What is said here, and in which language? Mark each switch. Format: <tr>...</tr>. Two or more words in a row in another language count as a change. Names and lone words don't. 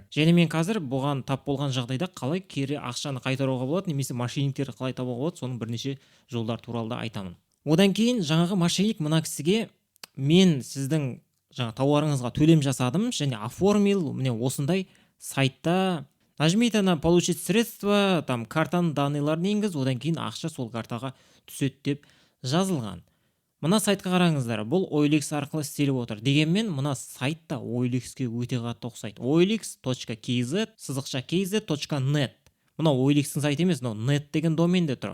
<kk>Және мен қазір бұған тап болған жағдайда қалай кері ақшаны қайтаруға болады, немесе мошенниктерді қалай табуға болады, соның бірнеше жолдар туралы да айтамын. Одан кейін жаңағы мошенник мына кісіге мен сіздің тауарыңызға төлем жасадым және оформил, міне осындай сайтта</kk> <ru>нажмите на получить средства,</ru> <kk>там картаның данныйларын енгіз, одан кейін ақша сол картаға түседі деп жазылған. Мына сайтқа қараңыздар, бұл OLX арқылы істеліп отыр. Дегенмен мына сайтта OLX-ке өте қатты ұқсайды. olx.kz.net. Мына OLX-ің сайты емес, net деген доменде тұр.</kk>